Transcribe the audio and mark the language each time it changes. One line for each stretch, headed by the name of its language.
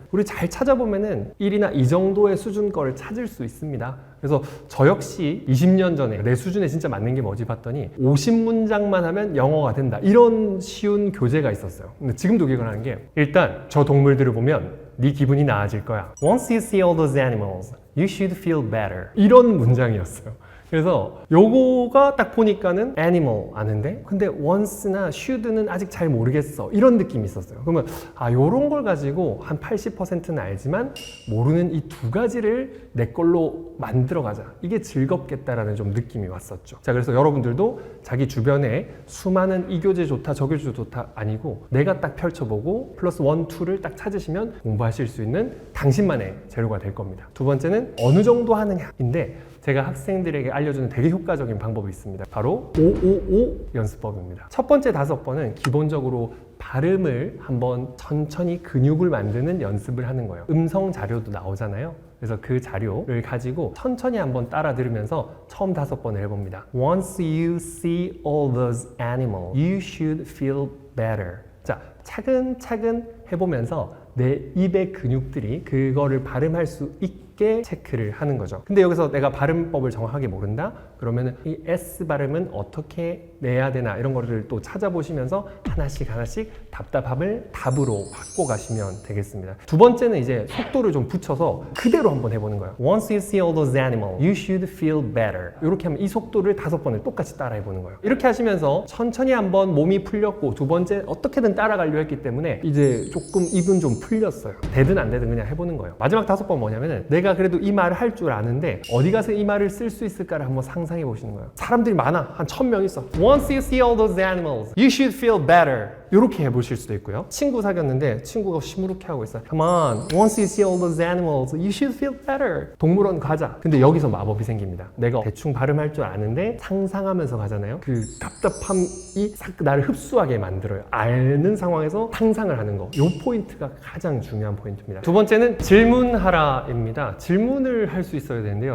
Korean: 우리 잘 찾아보면은 1이나 이 정도의 수준 거를 찾을 수 있습니다. 그래서 저 역시 20년 전에 내 수준에 진짜 맞는 게 뭐지 봤더니 50문장만 하면 영어가 된다. 이런 쉬운 교재가 있었어요. 근데 지금도 기억나는 게 일단 저 동물들을 보면 네 기분이 나아질 거야.
English: Once you see all those animals, you should feel better.
Korean: 이런 문장이었어요. 그래서 요거가 딱 보니까는 animal 아는데 근데 once나 should는 아직 잘 모르겠어 이런 느낌이 있었어요. 그러면 아 요런 걸 가지고 한 80%는 알지만 모르는 이 두 가지를 내 걸로 만들어 가자. 이게 즐겁겠다라는 좀 느낌이 왔었죠. 자, 그래서 여러분들도 자기 주변에 수많은 이 교재 좋다 저 교재 좋다 아니고 내가 딱 펼쳐보고 플러스 1, 2를 딱 찾으시면 공부하실 수 있는 당신만의 재료가 될 겁니다. 두 번째는 어느 정도 하느냐인데 제가 학생들에게 알려주는 되게 효과적인 방법이 있습니다. 바로 555 연습법입니다. 첫 번째 5번은 기본적으로 발음을 한번 천천히 근육을 만드는 연습을 하는 거예요. 음성 자료도 나오잖아요. 그래서 그 자료를 가지고 천천히 한번 따라 들으면서 처음 5번을 해봅니다.
English: Once you see all those animals, you should feel better.
Korean: 자, 차근차근 해보면서 내 입의 근육들이 그거를 발음할 수 있게 체크를 하는 거죠. 근데 여기서 내가 발음법을 정확하게 모른다? 그러면은 이 S 발음은 어떻게 내야 되나 이런 거를 또 찾아보시면서 하나씩 답답함을 답으로 바꿔 가시면 되겠습니다. 두 번째는 이제 속도를 좀 붙여서 그대로 한번 해보는 거예요.
English: Once you see all those animals, you should feel better.
Korean: 이렇게 하면 이 속도를 5번을 똑같이 따라 해보는 거예요. 이렇게 하시면서 천천히 한번 몸이 풀렸고 두 번째 어떻게든 따라가려 했기 때문에 이제 조금 입은 좀 풀렸어요. 되든 안 되든 그냥 해보는 거예요. 마지막 5번 뭐냐면은 내가 그래도 이 말을 할 줄 아는데 어디 가서 이 말을 쓸 수 있을까를 한번 상상해 보시는 거예요. 사람들이 많아. 한 1000명 있어.
English: Once you see all those animals, you should feel better.
Korean: 이렇게 해보실 수도 있고요. 친구 사귀었는데 친구가 시무룩해 하고 있어요.
English: Come on, once you see all those animals, you should feel better.
Korean: 동물원 가자. 근데 여기서 마법이 생깁니다. 내가 대충 발음할 줄 아는데 상상하면서 가잖아요. 그 답답함이 싹 나를 흡수하게 만들어요. 아는 상황에서 상상을 하는 거. 이 포인트가 가장 중요한 포인트입니다. 두 번째는 질문하라입니다. 질문을 할 수 있어야 되는데요.